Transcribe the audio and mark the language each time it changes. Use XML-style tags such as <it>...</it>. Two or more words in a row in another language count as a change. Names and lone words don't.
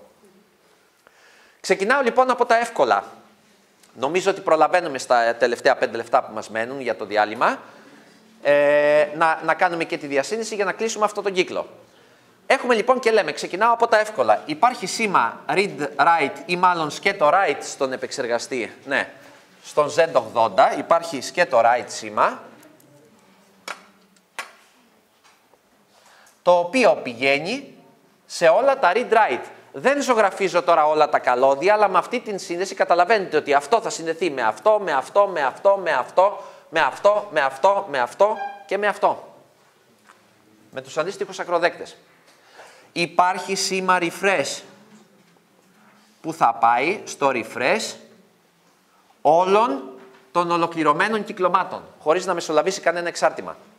<el>Ξεκινάω λοιπόν από τα εύκολα. Νομίζω ότι προλαβαίνουμε στα τελευταία 5 λεπτά που μας μένουν για το διάλειμμα να κάνουμε και τη διασύνδεση για να κλείσουμε αυτό τον κύκλο. Έχουμε λοιπόν και λέμε, ξεκινάω από τα εύκολα. Υπάρχει σήμα read-write ή μάλλον σκέτο write στον επεξεργαστή. Ναι, στον Z80 υπάρχει σκέτο write σήμα, το οποίο πηγαίνει σε όλα τα read-write. Δεν ζωγραφίζω τώρα όλα τα καλώδια, αλλά με αυτή την σύνδεση καταλαβαίνετε ότι αυτό θα συνδεθεί με αυτό, με αυτό, με αυτό, με αυτό, με αυτό, με αυτό, με αυτό και με αυτό. Με τους αντίστοιχους ακροδέκτες. Υπάρχει σήμα refresh που θα πάει στο refresh όλων των ολοκληρωμένων κυκλωμάτων, χωρίς να μεσολαβήσει κανένα εξάρτημα.</el>